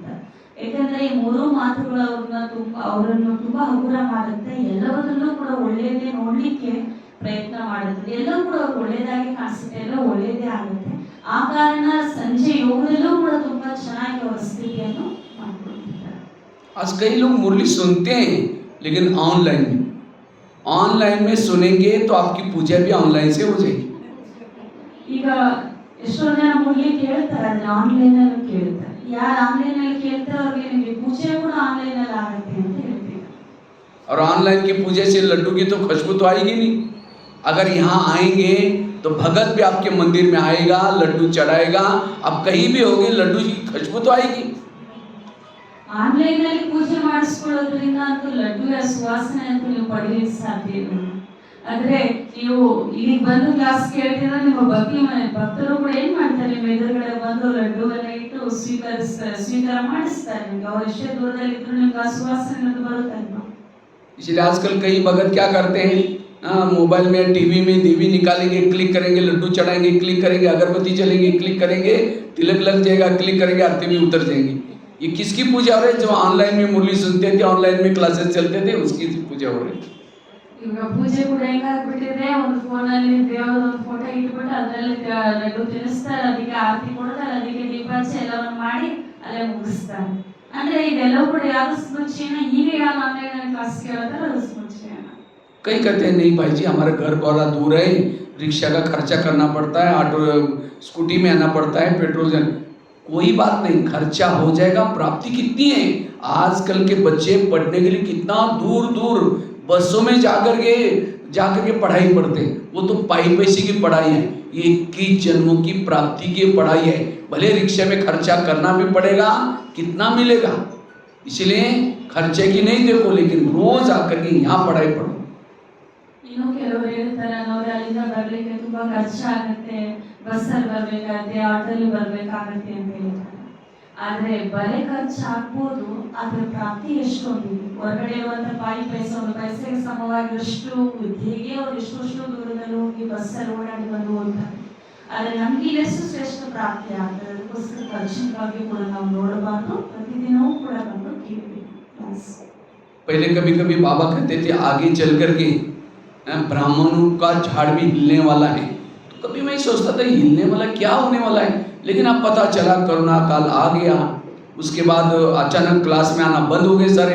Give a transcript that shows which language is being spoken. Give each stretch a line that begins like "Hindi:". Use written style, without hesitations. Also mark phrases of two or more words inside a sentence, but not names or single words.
Kannada: ಯಾಕಂದ್ರೆ ಈ ಮೂರು ಮಾತುಗಳು ಅವರನ್ನು ತುಂಬಾ ಹಗುರ ಮಾಡುತ್ತೆ, ಎಲ್ಲವನ್ನೂ ಕೂಡ ಒಳ್ಳೆಯದೇ ನೋಡ್ಲಿಕ್ಕೆ ಪ್ರಯತ್ನ ಮಾಡುತ್ತದೆ, ಎಲ್ಲವೂ ಕೂಡ ಒಳ್ಳೆಯದಾಗಿ ಕಾಣಿಸುತ್ತೆ, ಎಲ್ಲ ಒಳ್ಳೆಯದೇ ಆಗುತ್ತೆ. ಆ ಕಾರಣ ಸಂಜೆ ಯೋಗದಲ್ಲೂ ಕೂಡ ತುಂಬಾ ಚೆನ್ನಾಗಿ ಅವರ ಸ್ಥಿತಿಯನ್ನು ಮಾಡ್ಕೊಳ್ತಿದ್ದಾರೆ.
Hindi: आज कई लोग मुरली सुनते हैं लेकिन ऑनलाइन में सुनेंगे तो आपकी पूजा भी ऑनलाइन से हो जाएगी।
Kannada: ಈಗ ಎಷ್ಟೊಂದು ಜನ ಮುರಳಿ ಕೇಳ್ತಾರೆ, ಅದನ್ನ ಆನ್ಲೈನ್ ಅಲ್ಲಿ ಕೇಳ್ತಾರೆ. ಯಾರು ಆನ್ಲೈನ್ ಅಲ್ಲಿ ಕೇಳ್ತಾರೆ ಅವ್ರಿಗೆ ನಿಮಗೆ ಪೂಜೆ ಕೂಡ ಆನ್ಲೈನ್ ಅಲ್ಲಿ ಆಗುತ್ತೆ ಅಂತ ಹೇಳ್ತೀವಿ.
Hindi: और ऑनलाइन की पूजा से लड्डू की तो खुशबू तो आएगी नहीं। अगर यहाँ आएंगे तो भगत भी आपके मंदिर में आएगा, लड्डू चढ़ाएगा, आप कहीं भी होगे लड्डू की खुशबू तो आएगी।
Kannada: ಆನ್ಲೈನ್ ಅಲ್ಲಿ ಪೂಜೆ ಮಾಡಿಸ್ಕೊಳ್ಳೋದ್ರಿಂದ ಅಂತೂ ಲಡ್ಡುವಿನ ಸುವಾಸನೆ ಅಂತೂ ನೀವು ಪಡೆಯಲಿಕ್ಕೆ ಸಾಧ್ಯ ಇಲ್ಲ. ಆದ್ರೆ ನೀವು ಇಲ್ಲಿಗೆ ಬಂದು ಕ್ಲಾಸ್ ಕೇಳ್ತಿದ್ರೆ ನಿಮ್ಮ ಭಕ್ತರು ಕೂಡ ಏನ್ ಮಾಡ್ತಾರೆ, ನಿಮ್ಮ ಎದುರುಗಡೆ ಬಂದು ಲಡ್ಡುವನ್ನ ಇಟ್ಟು ಸ್ವೀಕಾರ ಮಾಡಿಸ್ತಾರೆ ನಿಮ್ಗೆ. ಅವ್ರು ಎಷ್ಟೇ ದೂರದಲ್ಲಿ ಇದ್ರು ನಿಮ್ಗೆ ಆ ಸುವಾಸನೆ ಅನ್ನೋದು ಬರುತ್ತಲ್ವಾ.
Hindi: इसलिए आजकल कई भगत क्या करते हैं, मोबाइल में टीवी में देवी निकालेंगे, क्लिक करेंगे, लड्डू चढ़ाएंगे, क्लिक करेंगे, अगरबत्ती चलेंगे, क्लिक करेंगे, तिलक लग जाएगा, क्लिक करेंगे, आरती में उतर जाएंगे। ये किसकी पूजा हो रही है? जो ऑनलाइन में मुरली सुनते थे, ऑनलाइन में क्लासेस चलते थे, उसकी पूजा हो रही है।
Kannada: ಇವಾಗ ಪೂಜೆ ಕೂಡ ಹೆಂಗಾಗ್ಬಿಟ್ಟಿದೆ, ಒಂದು ಫೋನಲ್ಲಿ ದೇವರ ಒಂದು ಫೋಟೋ ಇಟ್ಬಿಟ್ಟು ಅದರಲ್ಲಿ ಲಡ್ಡು ತಿನ್ನಿಸ್ತಾರೆ, ಅದಕ್ಕೆ ಆರತಿ ಕೊಡ್ತಾರೆ, ಅದಕ್ಕೆ ದೀಪ ಹಚ್ಚಿ ಎಲ್ಲವನ್ನು ಮಾಡಿ ಅಲ್ಲೇ ಮುಗಿಸ್ತಾರೆ. ಅಂದ್ರೆ ಇದೆಲ್ಲವೂ ಕೂಡ ಯಾರು ಸ್ಮೃತಿನ, ಈಗ ಯಾರು
English: online class
Kannada: ಕೇಳ್ತಾರೆ ಅದು ಸ್ಮೃತಿನ.
Hindi: कई कहते हैं नहीं भाई जी हमारे घर वाला दूर है, रिक्शा का खर्चा करना पड़ता है,
English: auto scooty
Hindi: में आना पड़ता है, पेट्रोल कोई बात नहीं, खर्चा हो जाएगा। प्राप्ति कितनी है, आजकल के बच्चे पढ़ने के लिए कितना दूर दूर बसों में जाकर के पढ़ाई पढ़ते हैं। वो तो पाई पैसे की पढ़ाई है, ये 21 जन्मों की प्राप्ति की पढ़ाई है। भले रिक्शा में खर्चा करना भी पड़ेगा, कितना मिलेगा, इसलिए खर्चे की नहीं देखो, लेकिन रोज आकर के यहाँ पढ़ाई पढ़ो।
Kannada: ಇನ್ನು ಕೆಲವರು ಹೇಳ್ತಾರೆ ನಾವು ಅಲ್ಲಿಂದ ಬರ್ಲಿಕ್ಕೆ ತುಂಬಾ ಖರ್ಚಾಗುತ್ತೆ, ಬಸ್ಸಲ್ಲಿ ಬರ್ಬೇಕಾಗುತ್ತೆ, ಆಟೋಲ್ಲಿ ಬರ್ಬೇಕಾಗುತ್ತೆ ಅಂತ ಹೇಳ್ತಾರೆ. ಆದ್ರೆ ಬಲೆ ಖರ್ಚು ಆಗ್ಬೋದು, ಅದ್ರ ಪ್ರಾಪ್ತಿ ಎಷ್ಟೊಂದಿದೆ. ಹೊರಗಡೆ ಇರುವಂತ ಪಾಯಿ ಪೈಸೆ ಒಂದು ಪೈಸೆಗೆ ಸಮವಾಗಿರಷ್ಟು ಹೇಗೆ ಅವ್ರು ಎಷ್ಟೆಷ್ಟು ದೂರದಲ್ಲಿ ಹೋಗಿ ಬಸ್ಸಲ್ಲಿ ಓಡಾಡಿ ಬಂದು ಹೋಗ್ತಾರೆ. ಆದರೆ ನಮ್ಗೆ ಇಲ್ಲೆಷ್ಟು ಶ್ರೇಷ್ಠ ಪ್ರಾಪ್ತಿ ಆಗ್ತದೆ. ಅದಕ್ಕೋಸ್ಕರ ಖರ್ಚಿನ ಬಗ್ಗೆ ಕೂಡ ನಾವು ನೋಡಬಾರ್ದು, ಪ್ರತಿದಿನವೂ ಕೂಡ ಬಂದು ಕೇಳಬೇಕು.
Hindi: पहले कभी कभी बाबा कहते थे आगे चल करके ब्राह्मणों का झाड़ भी हिलने वाला है। तो कभी मैं सोचता था हिलने वाला क्या होने वाला है, लेकिन अब पता चला कोरोना काल आ गया। उसके बाद अचानक क्लास में आना बंद हो गए सारे।